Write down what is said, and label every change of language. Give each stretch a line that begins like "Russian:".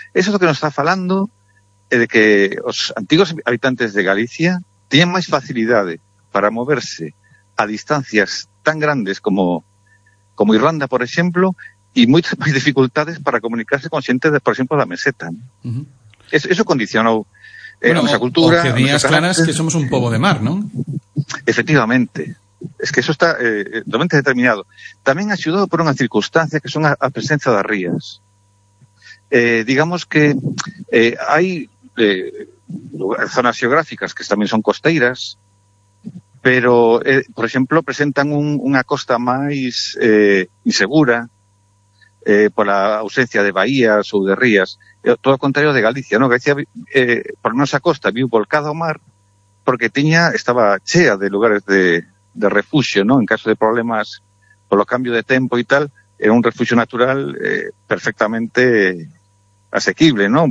Galician: Eso é o que nos está falando de que os antigos habitantes de Galicia tiñan máis facilidade para moverse a distancias tan grandes como Irlanda, por exemplo, e moitas máis dificultades para comunicarse con xente, por exemplo, da meseta. ¿No? Uh-huh. Eso condicionou nosa cultura. O que días claras que somos un pobo de mar, non? Efectivamente.
Spanish: Es que eso está totalmente determinado.
Galician: Tamén axudado por unha circunstancia que son a presencia das rías. Digamos que hai zonas geográficas que tamén son costeiras, pero, por exemplo, presentan unha costa máis insegura pola ausencia de bahías ou de rías. Todo o contrario de Galicia, ¿no? Galicia, por nosa costa, viu volcada ao mar porque estaba chea de lugares de refugio, ¿no?
Spanish: En caso de problemas por los cambios de tempo y tal, era un refugio natural perfectamente asequible, ¿no?